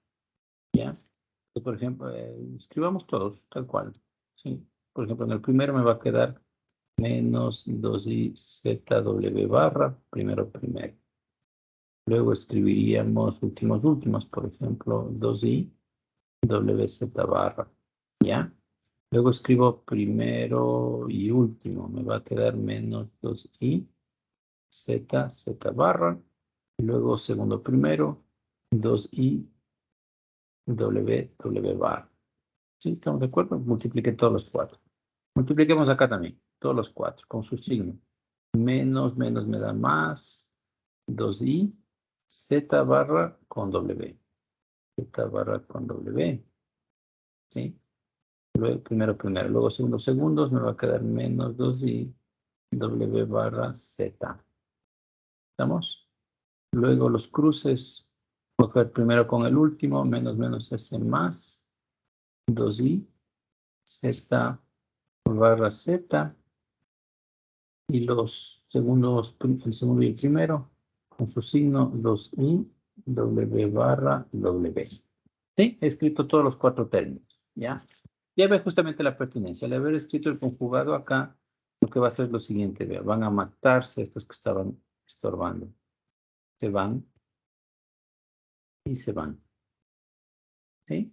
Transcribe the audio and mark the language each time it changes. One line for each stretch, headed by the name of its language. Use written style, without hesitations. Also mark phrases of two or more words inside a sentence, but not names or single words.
Spanish: ¿Ya? Entonces, por ejemplo, escribamos todos, tal cual. ¿Sí? Por ejemplo, en el primero me va a quedar menos 2i zw barra, primero. Luego escribiríamos últimos, por ejemplo, 2i wz barra, ¿ya? Luego escribo primero y último, me va a quedar menos 2i z barra. Luego segundo primero, 2i w barra. ¿Sí? ¿Estamos de acuerdo? Multiplique todos los cuatro. Multipliquemos acá también, todos los cuatro, con su signo. Menos me da más, 2i, z barra con w. Z barra con w. ¿Sí? Luego, primero, luego segundos, me va a quedar menos 2i, w barra z. ¿Estamos? Luego los cruces, voy a coger primero con el último, menos s más, 2i, z barra z. Y los segundos, el segundo y el primero, con su signo 2i, w barra w. ¿Sí? He escrito todos los cuatro términos, ¿ya? Ya ve justamente la pertinencia. Al haber escrito el conjugado acá, lo que va a hacer es lo siguiente, vea, van a matarse estos que estaban estorbando. Se van y se van. ¿Sí?